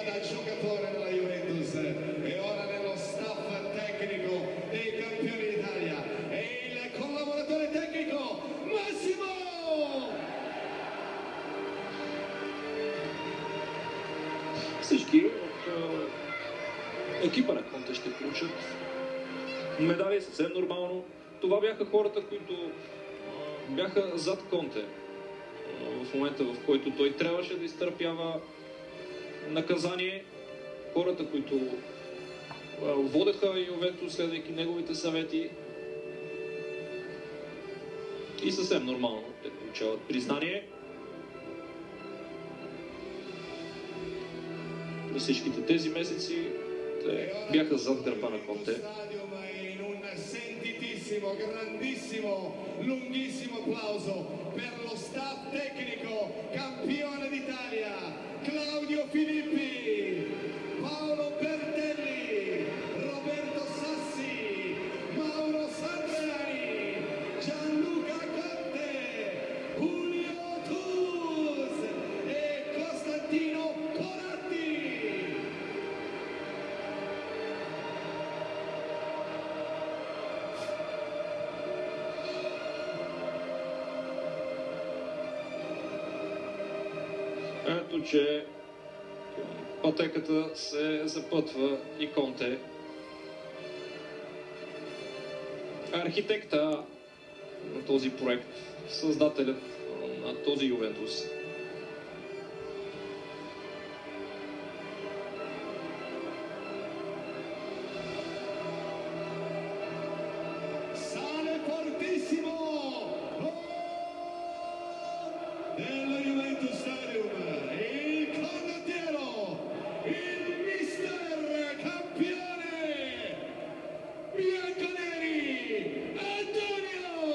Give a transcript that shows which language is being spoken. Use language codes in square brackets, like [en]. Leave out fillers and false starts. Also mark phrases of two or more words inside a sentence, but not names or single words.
[it] da giocatore della Juventus e ora nello staff tecnico dei campioni d'Italia, e il collaboratore tecnico Massimo! [bg] Всички от екипа на Конте ще получат медали съвсем нормално. Това бяха хората, които бяха зад Конте в момента, в който той трябваше да изтърпява наказание. Хората, които водеха Ювентус, следвайки неговите съвети. И съвсем нормално те получават признание. През всичките тези месеци те бяха зад гърба на Конте. [it] Grandissimo, lunghissimo applauso per lo staff tecnico campione d'Italia, Claudio Filippi, Paolo Bertelli, Roberto Sassi, Mauro Sandriani, Gianluca Conte, Julio Tus e Costantino Coratti. [bg] Ето, че пътеката се запътва и Конте. Архитекта на този проект, създателят на този Ювентус. [it] Sale fortissimo dello Juventus Stadium, il condottiero, il mister campione bianconeri, Antonio!